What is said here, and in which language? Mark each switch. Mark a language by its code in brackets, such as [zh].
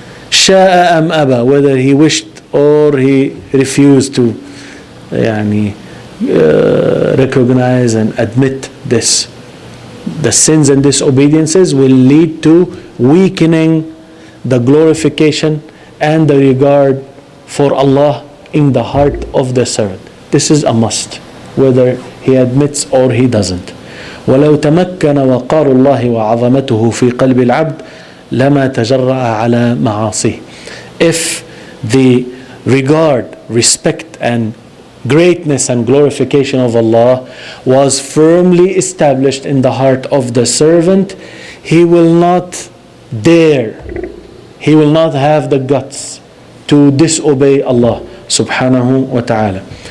[ar] شاء أم أبى, [en] whether he wished or he refused to recognize and admit this. The sins and disobediences will lead to weakening the glorification and the regard for Allah in the heart of the servant. This is a must, whether he admits or he doesn't. [ar] ولو تمكن وقار الله وعظمته في قلب العبد لما تجرأ على معاصيه. [en] If the regard, respect and greatness and glorification of Allah was firmly established in the heart of the servant, he will not dare, he will not have the guts to disobey Allah subhanahu wa ta'ala.